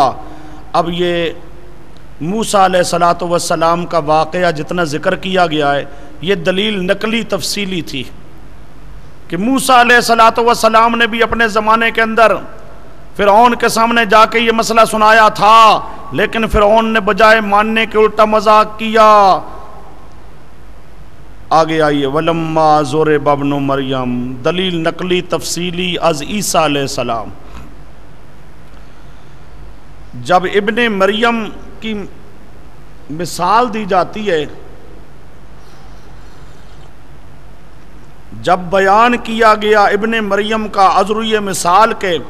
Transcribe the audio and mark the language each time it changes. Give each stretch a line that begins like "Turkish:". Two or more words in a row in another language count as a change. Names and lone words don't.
Urdu: اب یہ موسیٰ علیہ السلام کا واقعہ جتنا ذکر کیا گیا ہے، یہ دلیل نقلی تفصیلی تھی کہ موسیٰ علیہ السلام نے بھی اپنے زمانے کے اندر فرعون کے سامنے جا کے یہ مسئلہ سنایا تھا، لیکن فرعون نے بجائے ماننے کے الٹا مذاق کیا۔ آگے آئیے،
Arabic: وَلَمَّا ضُرِبَ ابْنُ مریم،
Urdu: دلیل نقلی تفصیلی از عیسیٰ علیہ السلام۔ جب ابن مریم کی مثال دی جاتی ہے، جب بیان کیا گیا ابن مریم کا عذریہ مثال کے،